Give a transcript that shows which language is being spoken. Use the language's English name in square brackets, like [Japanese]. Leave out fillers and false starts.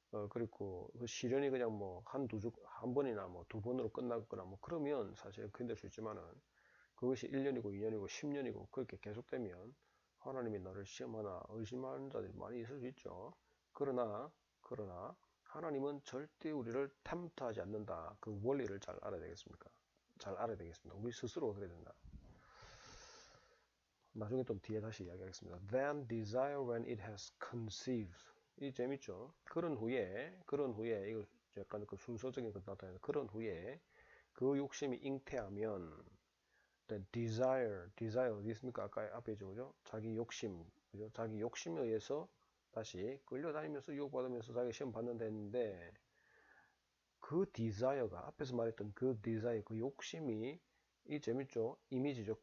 [Korean] 그리고 그 시련이 그냥 뭐 한 번이나 뭐 두 번으로 끝나거나 뭐 그러면 사실 힘들 수 있지만은 그것이 1년이고 2년이고 10년이고 그렇게 계속되면 하나님이 나를 시험하나 의심하는 자들이 많이 있을 수 있죠. 그러나 하나님은 절대 우리를 템트하지 않는다. 그 원리를 잘 알아야 되겠습니다. 우리 스스로 그래야 된다. 나중에 좀 뒤에 다시 이야기하겠습니다. [English] Then desire when it has conceived. [Korean] 이 재밌죠? 그런 후에 이거 약간 그 순서적인 것 나타나는 그런 후에 그 욕심이 잉태하면 the desire 어디 있습니까? 아까 앞에 있죠, 그죠? 자기 욕심, 그죠? 자기 욕심에 의해서 다시 끌려다니면서 유혹받으면서 자기 시험 받는다 했는데 그 desire가 앞에서 말했던 그 desire, 그 욕심이 이 재밌죠? 이미지죠.